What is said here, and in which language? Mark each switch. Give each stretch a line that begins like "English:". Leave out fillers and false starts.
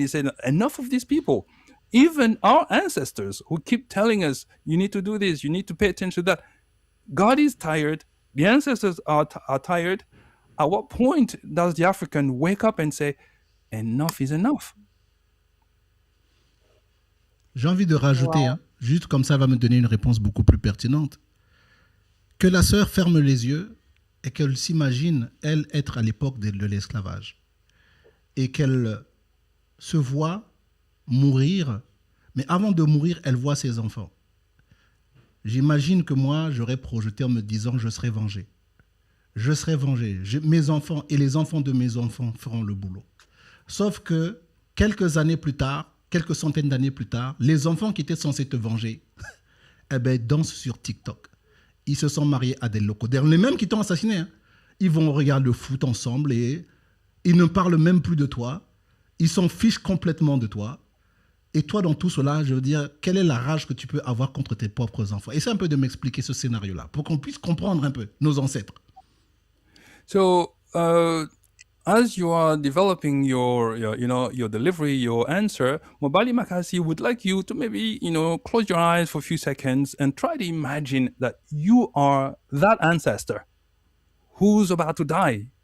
English: He said, enough of these people. Even our ancestors who keep telling us, you need to do this, you need to pay attention to that. God is tired. The ancestors are tired. At what point does the African wake up and say, enough is enough?
French: J'ai envie de rajouter,
English: Wow.
French: hein, juste comme ça va me donner une réponse beaucoup plus pertinente, que la sœur ferme les yeux et qu'elle s'imagine, elle, être à l'époque de l'esclavage. Et qu'elle se voit mourir, mais avant de mourir, elle voit ses enfants. J'imagine que moi, j'aurais projeté en me disant, je serai vengé. Je serai vengé. Mes enfants et les enfants de mes enfants feront le boulot. Sauf que quelques années plus tard, quelques centaines d'années plus tard, les enfants qui étaient censés te venger, eh ben, dansent sur TikTok. Ils se sont mariés à des locaux. Les mêmes qui t'ont assassiné, hein. Ils vont regarder le foot ensemble et ils ne parlent même plus de toi. Ils s'en fichent complètement de toi. Et toi, dans tout cela, je veux dire, quelle est la rage que tu peux avoir contre tes propres enfants? Essaie un peu de m'expliquer ce scénario-là pour qu'on puisse comprendre un peu nos ancêtres.
English: So, as you are developing your delivery, your answer, Mobali Makasi would like you to maybe close your eyes for a few seconds and try to imagine that you are that ancestor who's about to die.